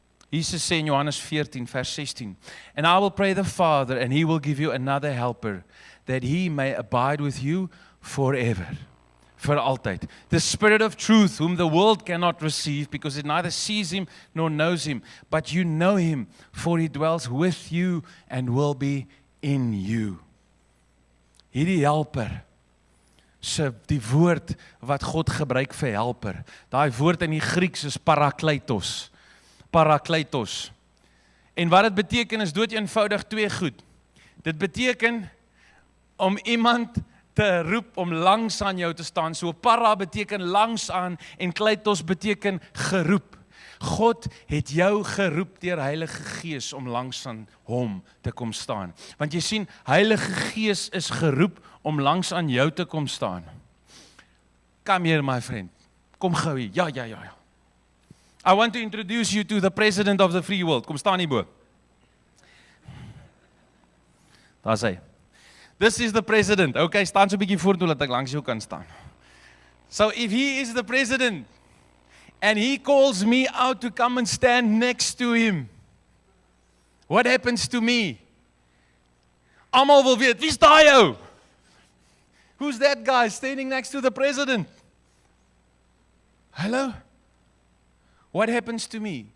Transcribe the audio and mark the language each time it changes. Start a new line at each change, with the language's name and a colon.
Afrikaans: Jesus sê in Johannes 14 vers 16,
English: "And I will pray the Father, and he will give you another helper, that he may abide with you forever."
Afrikaans: Vir altyd.
English: The Spirit of truth, whom the world cannot receive, because it neither sees him nor knows him, but you know him, for he dwells with you and will be in you.
Afrikaans: Hierdie helper, die woord wat God gebruik vir helper, daai woord in die Grieks is parakletos. Parakletos. En wat dit beteken is dood eenvoudig twee goed. Dit beteken om iemand te roep om langs aan jou te staan. So para beteken langs aan en kleitos beteken geroep. God het jou geroep deur Heilige Gees om langs aan hom te kom staan. Want jy sien, Heilige Gees is geroep om langs aan jou te kom staan.
English: Come here, my friend.
Afrikaans: Kom gou hier. Ja.
English: I want to introduce you to the president of the free world.
Afrikaans: Kom staan hier bo. Daar sê.
English: This is the president.
Afrikaans: Okay, staan so 'n bietjie vorentoe dat ek langs jou kan staan.
English: So if he is the president and he calls me out to come and stand next to him, what happens to me?
Afrikaans: Almal wil weet, wie's daai ou?
English: Who's that guy standing next to the president? Hello? What happens to me?